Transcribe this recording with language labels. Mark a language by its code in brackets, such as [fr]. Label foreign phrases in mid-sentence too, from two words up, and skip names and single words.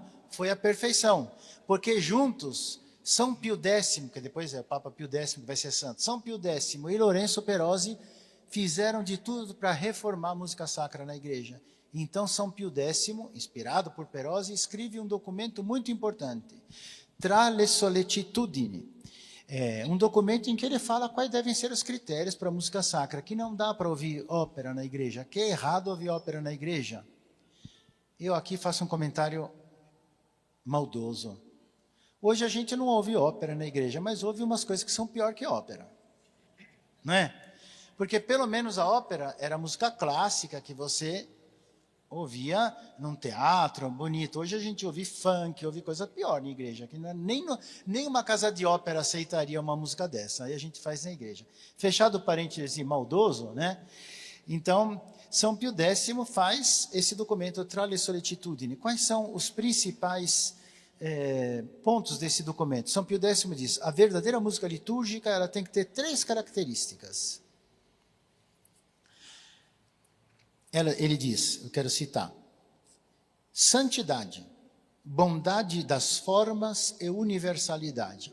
[pt] Foi a perfeição, porque juntos, São Pio X, que depois é o Papa Pio X, que vai ser santo, São Pio X e Lorenzo Perosi fizeram de tudo para reformar a música sacra na igreja. Então, São Pio X, inspirado por Perosi, escreve um documento muito importante, Tra le sollecitudini. Um documento em que ele fala quais devem ser os critérios para a música sacra, que não dá para ouvir ópera na igreja, que é errado ouvir ópera na igreja. Eu aqui faço um comentário maldoso. Hoje a gente não ouve ópera na igreja, mas ouve umas coisas que são pior que ópera. Não é? Porque pelo menos a ópera era música clássica que você ouvia num teatro bonito. Hoje a gente ouve funk, ouve coisa pior na igreja. Que não é, nem uma casa de ópera aceitaria uma música dessa. Aí a gente faz na igreja. Fechado parêntese maldoso, né? Então, São Pio X faz esse documento Tra le sollecitudini. Quais são os principais pontos desse documento? São Pio X diz, a verdadeira música litúrgica ela tem que ter 3 características. Ele diz, eu quero citar, santidade, bondade das formas e universalidade.